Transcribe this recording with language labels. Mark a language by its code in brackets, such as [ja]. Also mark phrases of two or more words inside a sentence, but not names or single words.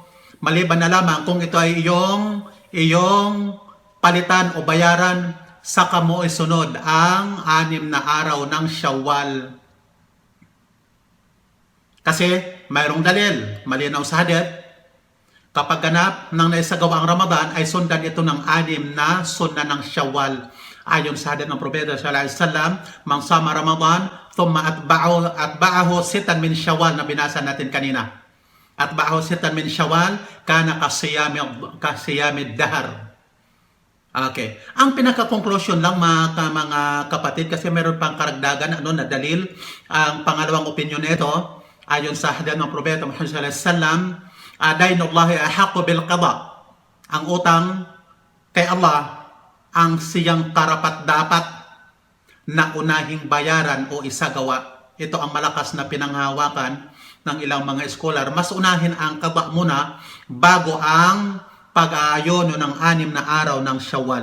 [tl] Maliban na lamang kung ito ay iyong palitan o bayaran, saka mo isunod ang 6 na araw ng Syawal. Kasi mayroong dalil, malinaw sa hadith, kapag ganap ng naisagawa ang Ramadan, ay sundan ito ng 6 na sunna ng Syawal. Ayon sa hadith ng Propeta [ar] صلى الله عليه وسلم, "من صام رمضان ثم أتبعه 6 من شوال," [tl] na binasa natin kanina. [ar] أتبعه 6 من شوال كان كصيام الدهر. [tl] Okay. Ang pinaka-conclusion lang mga kapatid, kasi meron pang karagdagan na dalil. Ang pangalawang opinion nito, ayon sa hadith ng Propeta Muhammad [ar] صلى الله عليه وسلم, "دين الله أحق بالقضاء." [tl] Ang utang kay Allah ang siyang karapat-dapat na unahing bayaran o isagawa. Ito ang malakas na pinanghawakan ng ilang mga scholar. Mas unahin ang qada muna bago ang pag-aayono ng 6 na araw ng Shawwal.